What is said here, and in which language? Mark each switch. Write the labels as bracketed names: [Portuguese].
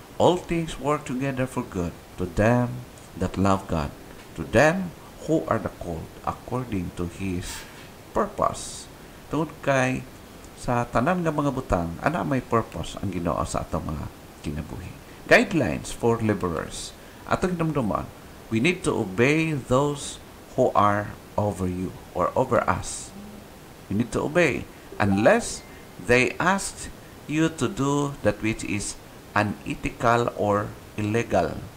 [English] All things work together for good to them that love God, to them who are the called according to His purpose. [Cebuano] Tungod kay sa tanan nga mga butang, ana may purpose ang Ginoo sa atong mga kinabuhi. [English] Guidelines for laborers. [Cebuano] Atong hinumduman, [English] we need to obey those who are over you or over us. We need to obey unless they ask you to do that which is unethical or illegal.